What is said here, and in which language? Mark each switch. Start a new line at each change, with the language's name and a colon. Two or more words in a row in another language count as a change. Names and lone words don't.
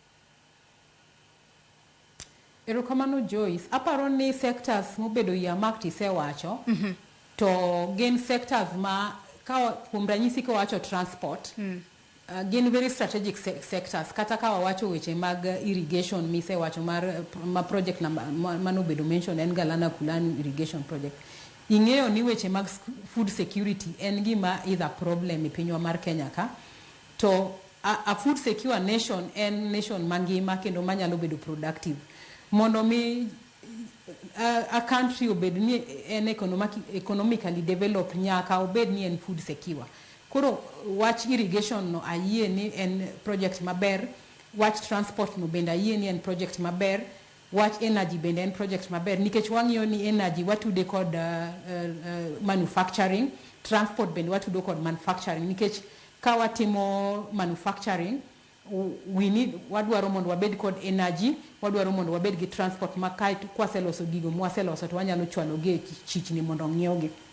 Luo (Kenya and Tanzania): Erokamano Joyce, aparo ni sectors mobedo ya marked isewacho to gin sectors ma kuom ranyisi ka wacho transport gin
English: very strategic sectors
Luo (Kenya and Tanzania): kata ka wacho weche mag irrigation misewacho mar project manobedo mention en Galana Kulani irrigation project. Ing'eyo ni weche mag
English: food security
Luo (Kenya and Tanzania): en gima
English: is a problem
Luo (Kenya and Tanzania): e pinywa mar Kenya ka. To
English: a food secure nation
Luo (Kenya and Tanzania): en nation mangima kendo manyalo bedo productive. Mondo mi
English: a country
Luo (Kenya and Tanzania): obed ni en
English: economically developed
Luo (Kenya and Tanzania): nyaka obed ni en
English: food secure.
Luo (Kenya and Tanzania): Koro wach irrigation no ayie ni en project maber, wach transport no bende ayie ni en project maber, wach energy bende en project maber nikech wang'iyo ni energy watude kod manufacturing, transport bende watudo kod manufacturing nikech ka watimo manufacturing wadwaro mondo wabed kod energy, wadwaro mondo wabed gi transport ma kae kwaseloso gigo mwaseloso to wanyalo chwalo gi chichni mondo ng'iew